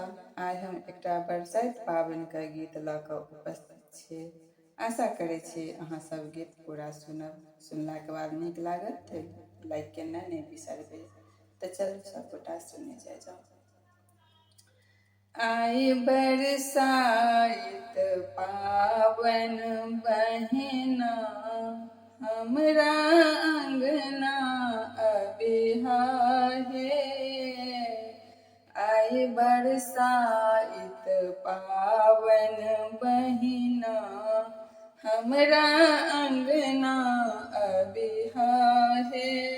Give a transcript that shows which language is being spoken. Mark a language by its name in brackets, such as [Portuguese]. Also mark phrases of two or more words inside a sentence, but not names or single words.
[Maithili] आज हम एकटा बरसाइत पाबनि के गीत लऽ कऽ उपस्थित छी। आशा करै छी अहाँ सब गीत पूरा सुनब। सुनलाके बाद नीक लागत तऽ लाइक केनाइ नहि बिसरबै। तऽ चलू सबगोटा सुने जाओ। आई बरसाइत पाबनि बहिना, हमरा अंगना अबिहा हे। आई बरसाइत पाबनि बहिना, हमरा अंगना अबिहा हे।